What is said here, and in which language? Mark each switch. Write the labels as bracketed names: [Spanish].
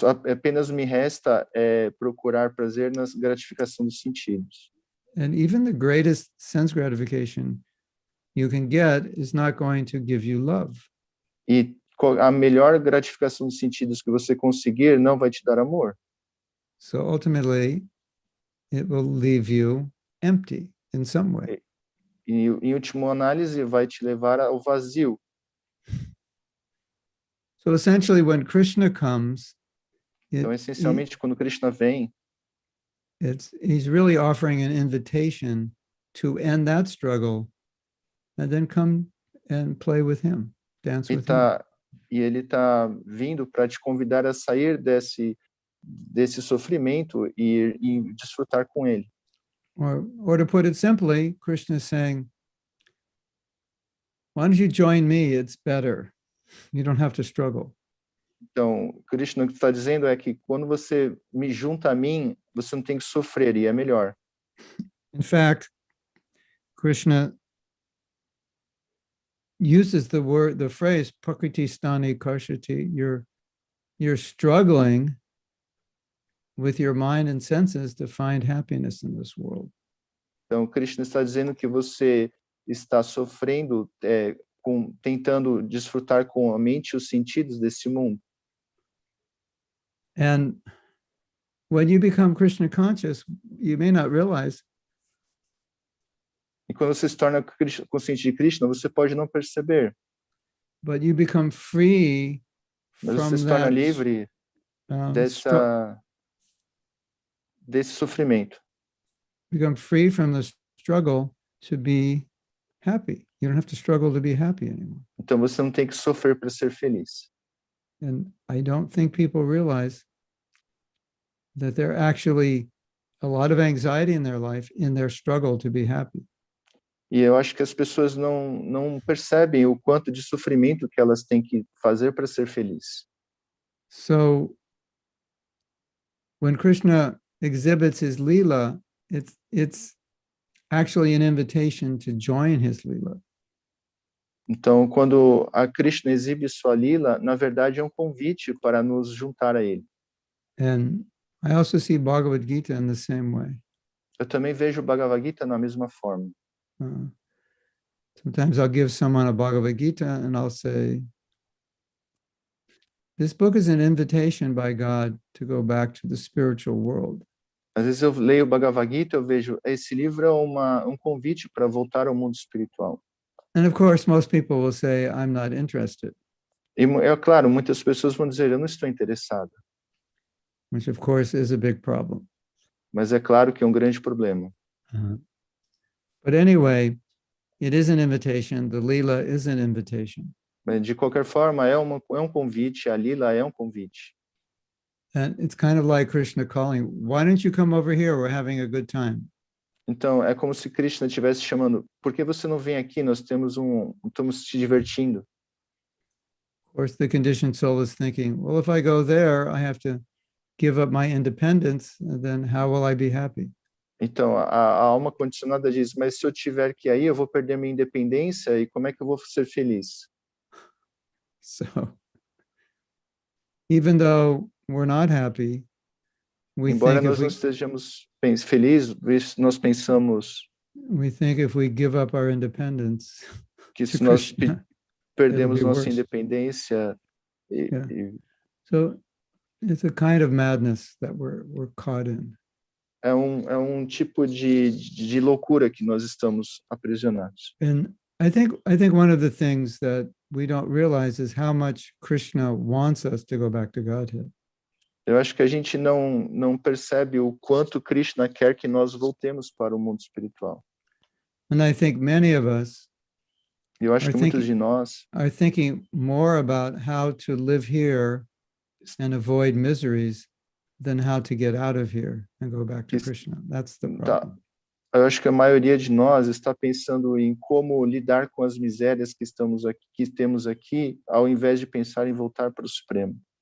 [Portuguese] Apenas me resta procurar prazer na gratificação dos sentidos. [English] And even the greatest sense gratification you can get is not going to give you love. [Portuguese] E a melhor gratificação dos sentidos que você conseguir não vai te dar amor. [English] So ultimately, it will leave you empty in some way. [Portuguese] E em última análise vai te levar ao vazio. [English] So essentially, when Krishna comes, [Portuguese] então essencialmente quando Krishna vem, [English] he's really offering an invitation to end that struggle, and then come and play with him, dance with him. [Portuguese] E ele está vindo para te convidar a sair desse sofrimento e desfrutar com ele. [English] Or to put it simply, Krishna is saying, why don't you join me? It's better. You don't have to struggle. [Portuguese] Então, Krishna o que está dizendo é que quando você me junta a mim, você não tem que sofrer e é melhor. [English] In fact, Krishna uses the phrase [Sanskrit] prakriti stani karshati. [English] You're struggling with your mind and senses to find happiness in this world. [Portuguese] Então, Krishna está dizendo que você está sofrendo, tentando desfrutar com a mente e os sentidos desse mundo. [English] And when you become Krishna conscious, you may not realize. [Portuguese] E quando você se torna consciente de Krishna, você pode não perceber. [English] But you become free. [Portuguese] Mas você se torna livre desse sofrimento. [English] Become free from the struggle to be happy. You don't have to struggle to be happy anymore. [Portuguese] Então você não tem que sofrer para ser feliz. [English] And I don't think people realize that they're actually a lot of anxiety in their life in their struggle to be happy. [Portuguese] E eu acho que as pessoas não percebem o quanto de sofrimento que elas têm que fazer para ser feliz. [English] So when Krishna exhibits his Leela, it's actually an invitation to join his Leela. [Portuguese] Então, quando a Krishna exibe sua lila, na verdade é um convite para nos juntar a ele. [English] And I also see Bhagavad Gita in the same way. [Portuguese] Eu também vejo o Bhagavad Gita na mesma forma. [English] Sometimes I'll give someone a Bhagavad Gita and I'll say, this book is an invitation by God to go back to the spiritual world. [Portuguese] Às vezes eu leio o Bhagavad Gita, eu vejo, esse livro é um convite para voltar ao mundo espiritual. [English] And of course, most people will say, I'm not interested. [Portuguese] E é claro, muitas pessoas vão dizer, eu não estou interessado. [English] Which of course is a big problem. [Portuguese] Mas é claro que é um grande problema. [English] But anyway, it is an invitation. The Leela is an invitation. [Portuguese] Mas, de qualquer forma, é um convite, a lila é um convite. [English] And it's kind of like Krishna calling, why don't you come over here? We're having a good time. [Portuguese] Então, é como se Krishna estivesse chamando, por que você não vem aqui? Nós estamos te divertindo. [English] Of course, the conditioned soul is thinking, well, if I go there, I have to give up my independence, and then how will I be happy? [Portuguese] Então, a alma condicionada diz, mas se eu tiver que ir aí, eu vou perder minha independência e como é que eu vou ser feliz? [English] So, even though we're not happy, we [Portuguese] Embora [English] think [Portuguese] nós não estejamos felizes, nós pensamos [English] we think if we give up our independence [Portuguese] que [English] to [Portuguese] se nós [English] Krishna, [Portuguese] perdemos [English] it'll be [Portuguese] nossa [English] worse. [Portuguese] independência, [English] Yeah. So it's a kind of madness that we're caught in. [Portuguese] é um tipo de loucura que nós estamos aprisionados. [English] And I think one of the things that we don't realize is how much Krishna wants us to go back to Godhead. [Portuguese] Eu acho que a gente não percebe o quanto Krishna quer que nós voltemos para o mundo espiritual. [English] And I think many of us [Portuguese] Eu acho que muitos de nós [English] are thinking more about how to live here and avoid miseries than how to get out of here and go back to Krishna. That's the problem. [Portuguese] Eu acho que a maioria de nós está pensando em como lidar com as misérias que temos aqui, ao invés de pensar em voltar para o Supremo.